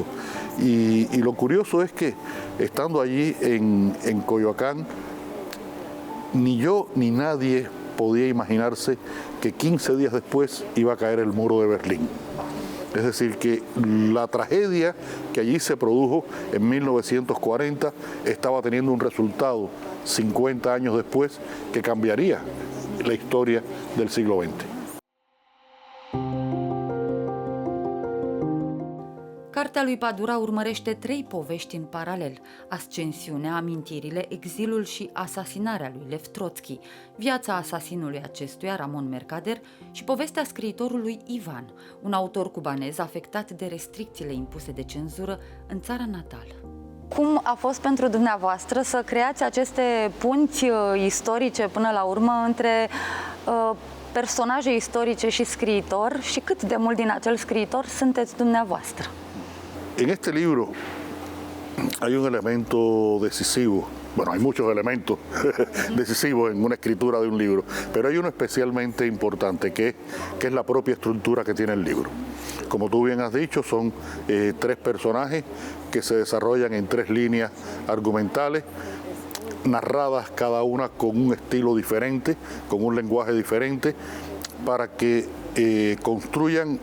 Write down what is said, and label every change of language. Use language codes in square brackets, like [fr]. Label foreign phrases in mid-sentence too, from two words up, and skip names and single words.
[es] Y lo curioso es que estando allí en Coyoacán, ni yo ni nadie podía imaginarse que 15 días después iba a caer el muro de Berlín. Es decir, que la tragedia que allí se produjo en 1940 estaba teniendo un resultado 50 años después que cambiaría la historia del siglo XX. [ro] Cartea lui Padura urmărește 3 povești în paralel: ascensiunea, amintirile, exilul și asasinarea lui Lev Trotsky, viața asasinului acestuia, Ramon Mercader, și povestea scriitorului Ivan, un autor cubanez afectat de restricțiile impuse de cenzură în țara natală. Cum a fost pentru dumneavoastră să creați aceste punți istorice până la urmă între personaje istorice și scriitor și cât de mult din acel scriitor sunteți dumneavoastră? [es] En este libro hay un elemento decisivo, bueno, hay muchos elementos decisivos en una escritura de un libro, pero hay uno especialmente importante que es la propia estructura que tiene el libro. Como tú bien has dicho, son 3 personajes que se desarrollan en 3 líneas argumentales, narradas cada una con un estilo diferente, con un lenguaje diferente, para que construyan.